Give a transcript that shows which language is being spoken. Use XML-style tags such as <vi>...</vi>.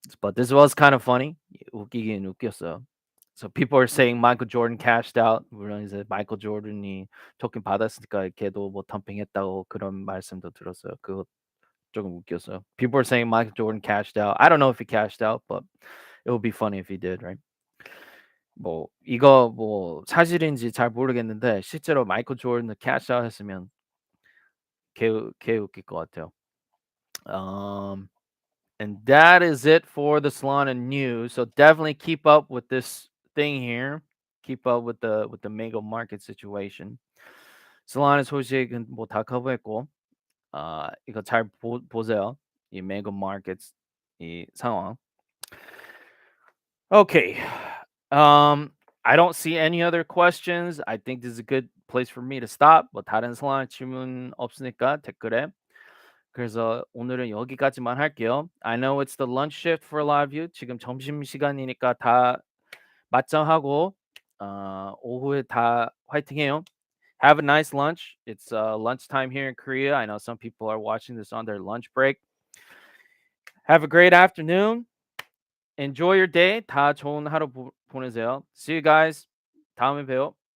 <en>But this was kind of funny.</en> <ko>웃기긴 웃겼어요.</ko> <en>So people are saying Michael Jordan cashed out.</en> <ko>물론 이제 마이클 조던이 토큰 받았으니까 걔도 뭐 덤핑했다고 그런 말씀도 들었어요. 그거 조금 웃겼어요.</ko> <en>People are saying Michael Jordan cashed out. I don't know if he cashed out, but it would be funny if he did, right?</en> <ko>뭐 이거 뭐 사실인지 잘 모르겠는데 실제로 마이클 조던이 캐시 아웃 했으면 개 웃길 것 같아요.</ko> <en>And that is it for the Solana news. So definitely keep up with this thing here. Keep up with the mega market situation.</en> <ko>Solana 소식은 뭐 다 커버했고, 이거 잘 보세요. 이 mega markets 이 상황.</ko> <en>Okay. I don't see any other questions. I think this is a good place for me to stop.</en> <ko>뭐 다른 Solana 질문 없으니까 댓글에. 그래서 오늘은 여기까지만 할게요.</ko> <en>I know it's the lunch shift for a lot of you.</en> <ko>지금 점심시간이니까 다 맞짱하고 오후에 다 화이팅해요.</ko> <en>Have a nice lunch. It's lunchtime here in Korea. I know some people are watching this on their lunch break. Have a great afternoon. Enjoy your day.</en> <ko>다 좋은 하루 보내세요.</ko> <en>See you guys.</en> <ko>다음에 봬요.</ko>